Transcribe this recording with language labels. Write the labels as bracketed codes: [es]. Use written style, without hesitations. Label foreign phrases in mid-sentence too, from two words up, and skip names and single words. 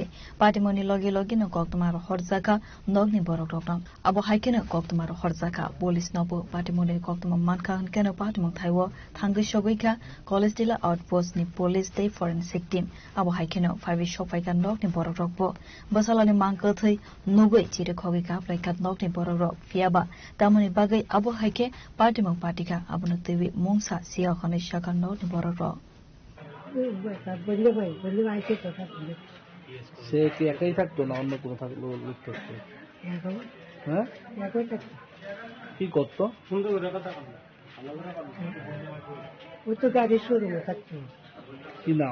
[trp] Patimoni Logi Logi no Koktumaro Horzaka Nogni Borokdokdong Abo Haikenu Koktumaro Horzaka Police Nobu Patimoni Koktuma Manka Hankeno Patimong Thaiwo Thangi Shogoika College Dila Outpost ni Police Day [en] Forensic Team [trp] Abo Haikeno 5 Shokfaika Nok ni Borokdokbo Basalani Mangkathai Nugoi Chire Khogika Flaikat Nok ni Borok Fiaba Tamoni Bagai Abo Haike Patimong Patika Abunu Tewi Mungsa Sia Khone Shaka Nok ni Borok [bn] সে কি একাই থাকতো না অন্য কোনো থাকলো লোক থাকতো হ্যাঁ কি করতো ও তো গাড়ি শোরুমে থাকতো কি নাম